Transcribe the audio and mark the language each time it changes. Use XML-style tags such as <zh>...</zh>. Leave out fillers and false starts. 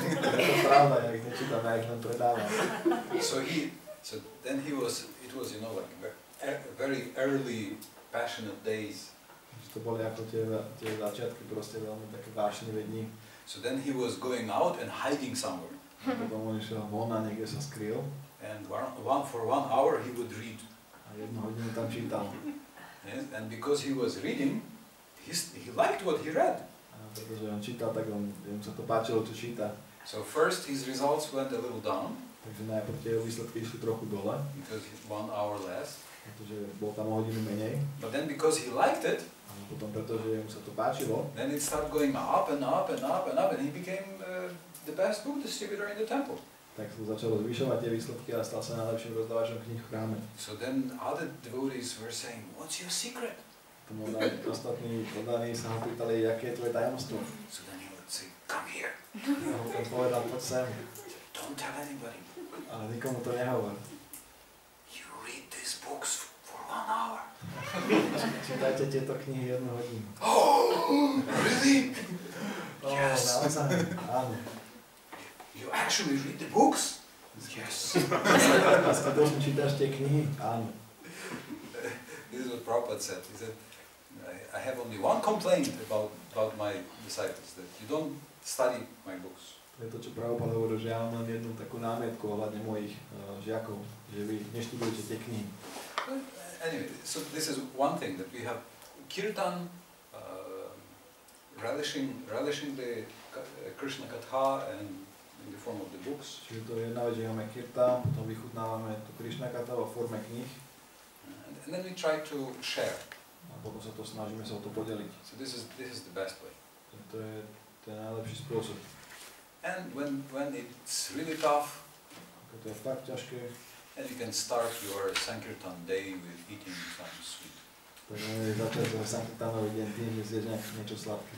<sk>Je to pravda, ja ich nečítam, ja ich len predávam.</sk> <en>So then it was like very early, passionate days.</en> <sk>To boli ako tie začiatky, proste veľmi také vášnivé dni.</sk> <en>So then he was going out and hiding somewhere.</en> <sk>Potom on išiel von a niekde sa skryl.</sk> <en>And for 1 hour he would read.</en> <sk>A 1 hodinu tam čítal.</sk> <en>Yes? And because he was reading, he liked what he read.</en> <sk>A pretože on čítal, tak mu sa to páčilo, čo číta.</sk> <en>So first his results went a little down.</en> <sk>Takže najprv tie výsledky išli trochu dole.</sk> <en>Because 1 hour less.</en> <sk>Pretože bol tam o hodinu menej.</sk> <en>But then because he liked it,</en> <sk>a potom pretože mu sa to páčilo,</sk> <en>then it started going up and up and up and up, and he became the best book distributor in the temple.</en> <sk>Tak sa začalo zvyšovať tie výsledky a stal sa najlepším rozdávačom kníh v chráme.</sk> <en>So then other devotees were saying, "What's your secret?"</en> <sk>Tomu ostatní podaní sa ho pýtali, aké je tvoje tajomstvo.</sk> <en>So then he would say, "Come here."</en> <sk>A ho tam povedal, poď sem.</sk> <en>Don't tell anybody.</en> <sk>Ale nikomu to nehovor.</sk> <en>You read these books for 1 hour.</en> <sk>Čítajte tieto knihy 1 hodinu.</sk> <en>Oh, really? Yes.</en> <sk>Naozaj? Áno.</sk> <en>You actually read the books? Yes.</en> <sk>A skutočne čítaš tie knihy? Áno.</sk> <en>This is what Prabhupada said. He said, I have only one complaint about my disciples, that you don't study my books.</en> <sk>To je to, čo Prabhupada hovoril, že ja mám jednu takú námietku ohľadne mojich žiakov, že vy neštudujete tie knihy.</sk> <en>Anyway, so this is one thing, that we have kirtan, relishing the Krishna Katha and in the form of the books.</en> <sk>Čiže to je jedna vec, že máme kirtan, potom vychutnávame tú Krishna Katha vo forme knih.</sk> <en>And then we try to share.</en> <sk>A potom sa to snažíme sa o to podeliť.</sk> <en>So this is the best way.</en> <sk>To je ten najlepší spôsob.</sk> <en>And when it's really tough,</en> <sk>ako to je fakt ťažké,</sk> <en>and you can start your Sankirtan day with eating some sweet.</en> <sk>Tak môžeme začať svoj Sankirtanový deň tým, že zješ niečo sladké.</sk>